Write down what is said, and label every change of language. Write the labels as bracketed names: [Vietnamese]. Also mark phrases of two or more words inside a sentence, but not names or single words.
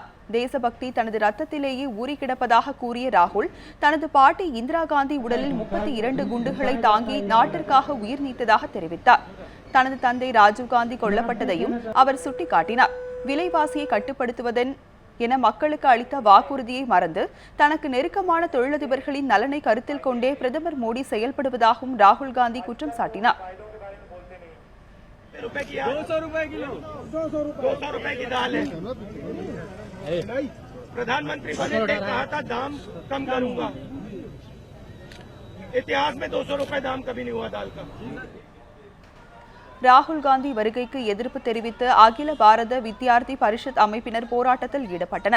[Tamil] தேசபக்தி தனது ரத்தத்திலேயே ஊறி கிடப்பதாக கூறிய ராகுல், தனது பாட்டி இந்திரா காந்தி உடலில் 32 குண்டுகளை தாங்கி நாட்டிற்காக உயிர் நீத்ததாக தெரிவித்தார். தனது தந்தை ராஜீவ்காந்தி கொல்லப்பட்டதையும் அவர் சுட்டிக்காட்டினார். விலைவாசியை கட்டுப்படுத்துவதன் என மக்களுக்கு அளித்த வாக்குறுதியை மறந்து தனக்கு நெருக்கமான தொழிலதிபர்களின் நலனை கருத்தில் கொண்டே பிரதமர் மோடி செயல்படுவதாகவும் ராகுல் காந்தி குற்றம் சாட்டினார். [Hindi] प्रधानमंत्री मोदी ने कहा था दाम कम करूंगा। इतिहास में 200 रुपए दाम कभी नहीं हुआ दाल का। [Tamil] ராகுல் காந்தி வருகைக்கு எதிர்ப்பு தெரிவித்து அகில பாரத வித்யார்த்தி பரிஷத் அமைப்பினர் போராட்டத்தில் ஈடுபட்டனர்.